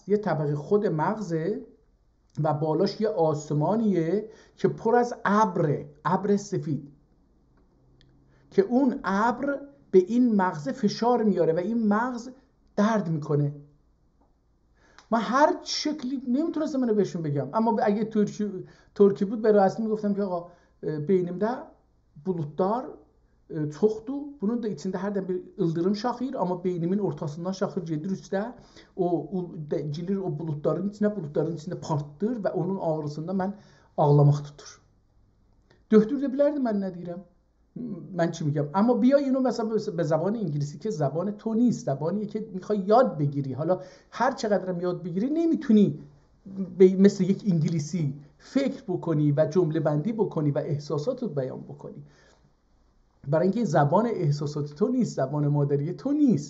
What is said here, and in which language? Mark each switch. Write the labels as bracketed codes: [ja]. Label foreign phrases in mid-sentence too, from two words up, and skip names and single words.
[fa] یه طبقه خود مغزه و بالاش یه آسمانیه که پر از ابر سفید، که اون ابر به این مغز فشار میاره و این مغز درد میکنه. من هر شکلی نمیتونستم اینو بهشون بگم، اما اگه ترکی بود به راحتی میگفتم که آقا [az] beynimdə bulutlar çoxdur. Bunun da içində hərdən bir ildırım şaxır, amma beynimin ortasından şaxır gedir üstə. O gelir o bulutların içində partlayır və onun ağrısında mən ağlamaq tutur. Döhdürdə bilərdim mən nə deyirəm. [fa] من چی میگم. اما بیا اینو مثلا به زبان انگلیسی که زبان تو نیست، زبانیه که میخوای یاد بگیری، حالا هر چقدرم یاد بگیری نمیتونی مثل یک انگلیسی فکر بکنی و جمله بندی بکنی و احساساتت بیان بکنی، برای اینکه زبان احساسات تو نیست، زبان مادری تو نیست.